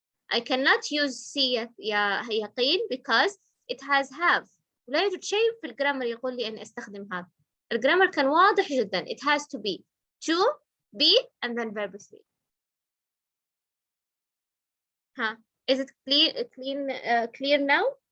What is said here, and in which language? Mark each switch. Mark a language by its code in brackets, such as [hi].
[en] I cannot use C يا يقين because it has have. [ar] ولا يوجد شيء في الجرامر يقول لي اني استخدم هذا. الجرامر كان واضح جدا. [en] It has to be to, be, and then verb 3. ها is it clear now?